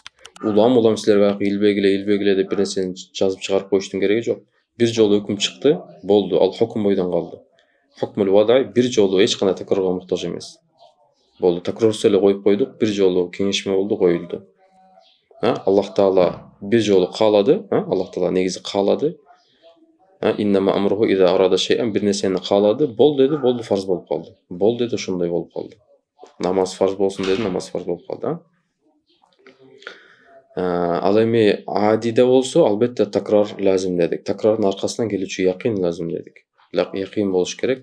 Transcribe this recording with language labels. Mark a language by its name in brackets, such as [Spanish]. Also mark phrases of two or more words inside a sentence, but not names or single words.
[Kyrgyz] Улам силер баягы илбегиле деп бир нерсени жазып чыгарып коюштун кереги жок. Бир жолу өкүм чыкты, болду, ал хукм бойдон калды. [Arabic] الحكم الوضعي [Kyrgyz] бир жолу эч кандай такрарга муктаж эмес. Болду, такрарсыз эле коюп койдук, бир жолу кеңешме болду, коюлду. Аллах Таала бир жолу каалады, Аллах Таала негизи каалады. [Arabic] إنما أمره إذا أراد شيئا, [Kyrgyz] бир нерсени каалады, бол деди, болду, фарз болуп калды. Бол деди, ошондой болуп калды. Намаз фарз болсун дедим, намаз фарз болуп калды. Ал эми адиде болсо албетте такрар лазим дедик. Такрардын аркасынан келүүчү якин лазим дедик. Якин болуш керек.